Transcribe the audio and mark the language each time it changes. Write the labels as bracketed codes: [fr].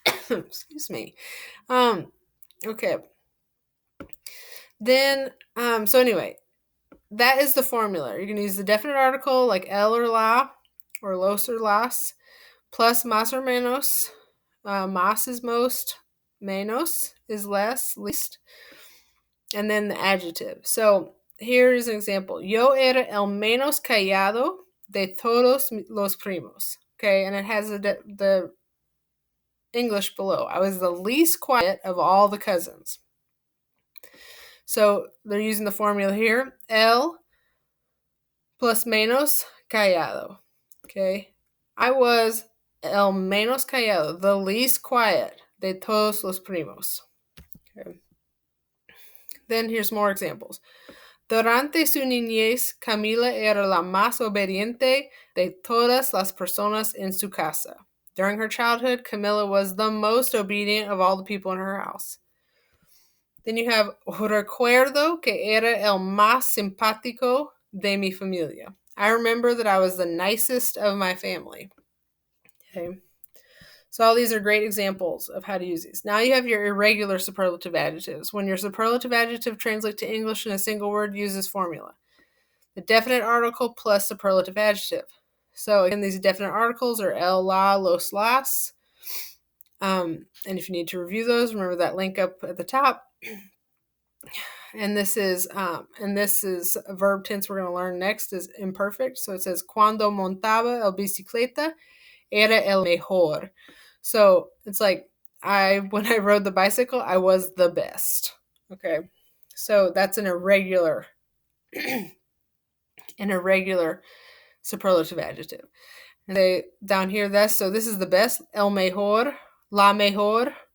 [en] Excuse me. Okay. Then, so anyway, that is the formula. You're going to use the definite article like el or la, or los or las, plus más or menos. Más is most, menos is less, least, and then the adjective. So here's an example. [es] Yo era el menos callado de todos los primos. [en] Okay, and it has the English below. I was the least quiet of all the cousins. So they're using the formula here. [es] El plus menos callado. [en] Okay, I was [es] el menos callado, [en] the least quiet [es] de todos los primos. [en] Okay. Then here's more examples. [es] Durante su niñez, Camila era la más obediente de todas las personas en su casa. [en] During her childhood, Camila was the most obedient of all the people in her house. Then you have [es] recuerdo que era el más simpático de mi familia. [en] I remember that I was the nicest of my family. Okay. So all these are great examples of how to use these. Now you have your irregular superlative adjectives. When your superlative adjective translates to English in a single word, use this formula. The definite article plus superlative adjective. So again, these definite articles are el, la, los, las. And if you need to review those, remember that link up at the top. And this is a verb tense we're going to learn next is imperfect. So it says [es] cuando montaba el bicicleta era el mejor. [en] So it's like when I rode the bicycle, I was the best. Okay. So that's an irregular superlative adjective. And they down here, this is the best, [es] el mejor, la mejor.